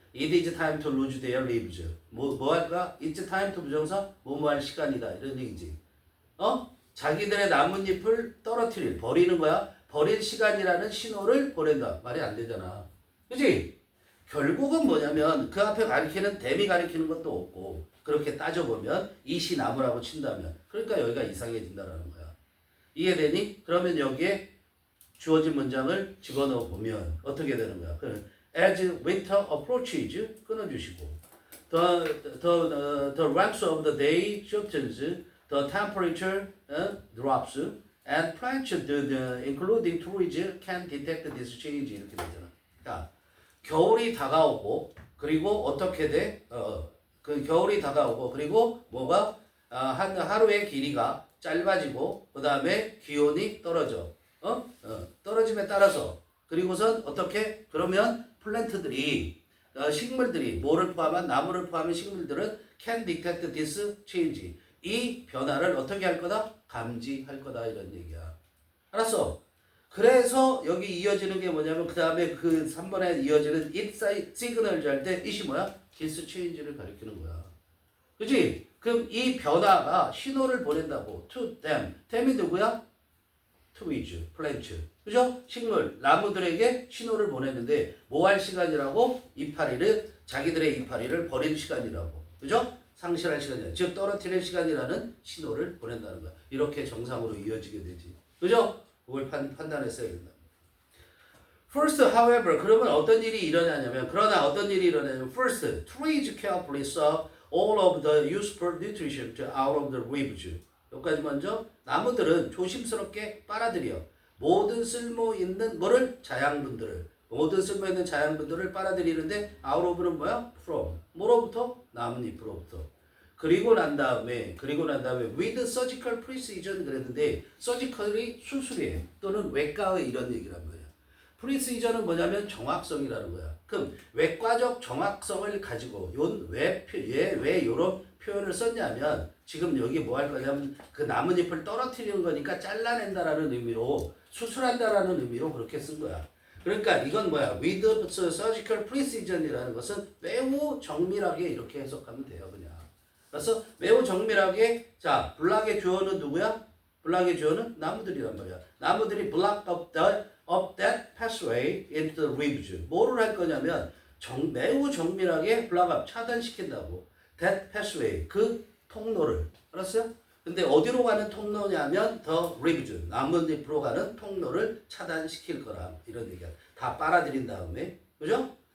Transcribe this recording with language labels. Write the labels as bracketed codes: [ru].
[en] It is time to lose their lives. [ko] 뭐 할까? [en] It's time to [ko] 부정사? 뭐뭐 할 시간이다. 이런 얘기지. 자기들의 나뭇잎을 버리는 거야. 버릴 시간이라는 신호를 보낸다. 말이 안 되잖아. 그치? 결국은 뭐냐면 그 앞에 가리키는 댐이 가리키는 것도 없고 그렇게 따져보면 이시 나무라고 친다면 그러니까 여기가 이상해진다라는 거야. 이해되니? 그러면 여기에 주어진 문장을 집어넣어 보면 어떻게 되는 거야? [en] As winter approaches [ko] 끊어주시고 [en] the ranks of the day shortens, the temperature drops, and plants, including trees, can detect this change [ko] 이렇게 되잖아. 자, 겨울이 다가오고 그리고 어떻게 돼? 그 겨울이 다가오고 그리고 뭐가 한 하루의 길이가 짧아지고 그 다음에 기온이 떨어져. 떨어짐에 따라서 그리고선 어떻게? 그러면 플랜트들이 식물들이 뭐를 포함한 나무를 포함한 식물들은 [en] can detect this change [ko] 이 변화를 어떻게 할 거다? 감지할 거다 이런 얘기야. 알았어? 그래서 여기 이어지는 게 뭐냐면 그 다음에 그 3번에 이어지는 [en] it signal [ko] 할 때 it이 뭐야? [en] this change [ko] 를 가리키는 거야. 그치? 그럼 이 변화가 신호를 보낸다고 [en] to them. [ko] them이 누구야? [en] trees, plants. [ko] 그죠? 식물, 나무들에게 신호를 보내는데 뭐 할 시간이라고? 이파리를 자기들의 이파리를 버릴 시간이라고. 그죠? 상실할 시간이야. 즉 떨어뜨릴 시간이라는 신호를 보낸다는 거야. 이렇게 정상으로 이어지게 되지. 그죠? 그걸 판단했어야 된다. [en] First, however, [ko] 그러면 어떤 일이 일어나냐면 그러나 어떤 일이 일어나냐면 first, [en] trees carefully suck all of the useful nutrition out of the leaves. [ko] 여기까지 먼저 나무들은 조심스럽게 빨아들여 모든 쓸모 있는 뭐를 자양분들을 모든 쓸모 있는 자양분들을 빨아들이는데 out of는 뭐야? from 뭐로부터? 나뭇잎으로부터. 그리고 난 다음에 [en] with surgical precision [ko] 그랬는데 surgical이 수술이에요. 또는 외과의 이런 얘기란 말이야. precision은 뭐냐면 정확성이라는 거야. 그럼 외과적 정확성을 가지고 왜 이런 표현을 썼냐면 지금 여기 뭐 할 거냐면 그 나뭇잎을 떨어뜨리는 거니까 잘라낸다라는 의미로 수술한다라는 의미로 그렇게 쓴 거야. 그러니까 이건 뭐야? [en] with surgical precision [ko] 이라는 것은 매우 정밀하게 이렇게 해석하면 돼요. 그냥. 그래서 매우 정밀하게 자 블락의 주어는 누구야? 블락의 주어는 나무들이란 말이야. 나무들이 [en] block up that pathway into the leaves. [ko] 뭐를 할 거냐면 매우 정밀하게 [en] block up [ko] 차단시킨다고. [en] that pathway [ko] 그 통로를 알았어요? 근데 어디로 가는 통로냐면 [en] the leaves [ko] 나뭇잎으로 가는 통로를 차단시킬 거라 이런 얘기야. 다 빨아들인 다음에 그죠?